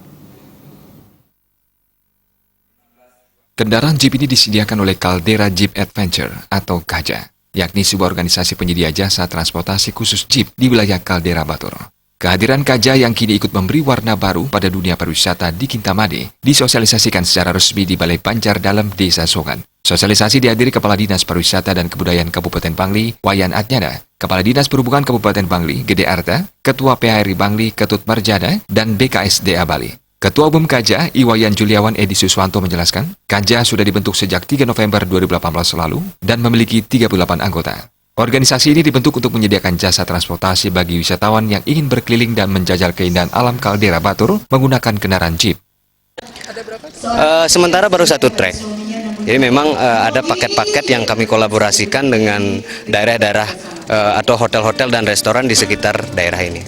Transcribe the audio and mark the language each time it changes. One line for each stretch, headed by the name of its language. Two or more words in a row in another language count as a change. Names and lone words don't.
Indonesian: Kendaraan jeep ini disediakan oleh Caldera Jeep Adventure atau KAJA, yakni sebuah organisasi penyedia jasa transportasi khusus jeep di wilayah Kaldera Batur. Kehadiran KAJA yang kini ikut memberi warna baru pada dunia pariwisata di Kintamani disosialisasikan secara resmi di Balai Banjar dalam Desa Songan. Sosialisasi dihadiri Kepala Dinas Pariwisata dan Kebudayaan Kabupaten Bangli, Wayan Adnyana, Kepala Dinas Perhubungan Kabupaten Bangli, Gede Arta, Ketua PHRI Bangli, Ketut Marjana, dan BKSDA Bali. Ketua Umum KAJA, Iwayan Juliawan Edi Suswanto menjelaskan, KAJA sudah dibentuk sejak 3 November 2018 lalu dan memiliki 38 anggota. Organisasi ini dibentuk untuk menyediakan jasa transportasi bagi wisatawan yang ingin berkeliling dan menjajal keindahan alam Kaldera Batur menggunakan kendaraan jeep. Sementara baru satu trek. Jadi memang ada paket-paket yang kami kolaborasikan dengan daerah-daerah atau hotel-hotel dan restoran di sekitar daerah ini.